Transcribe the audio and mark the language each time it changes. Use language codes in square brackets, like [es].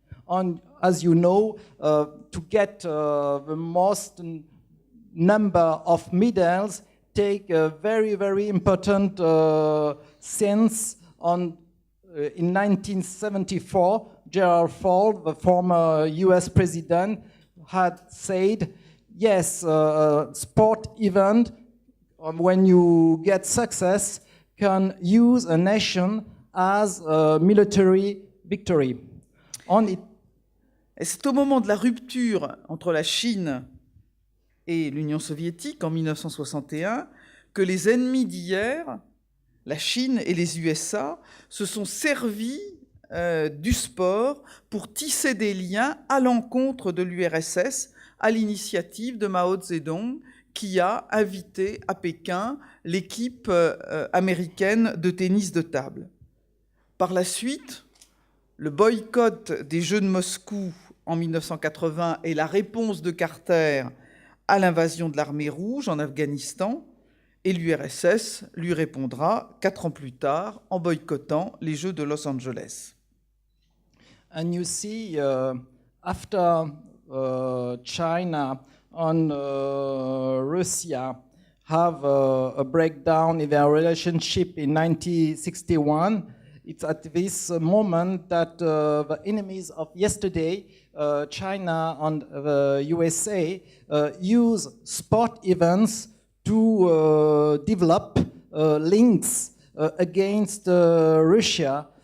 [en] And as you know, to get the most number of medals take a very, very important sense on in 1974, Gerald Ford, the former US president, had said, yes, sport event, when you get success, can use a nation as a military victory. [fr] Et c'est au moment de la rupture entre la Chine et l'Union soviétique en 1961 que les ennemis d'hier, la Chine et les USA, se sont servis du sport pour tisser des liens à l'encontre de l'URSS à l'initiative de Mao Zedong, qui a invité à Pékin l'équipe américaine de tennis de table. Par la suite, le boycott des Jeux de Moscou en 1980 et la réponse de Carter à l'invasion de l'armée rouge en Afghanistan, et l'URSS lui répondra 4 ans plus tard en boycottant les Jeux de Los Angeles. [en] And you see, after China and Russia have a breakdown in their relationship in 1961, it's at this moment that the enemies of yesterday, China and the USA, use sport events to develop links against Russia.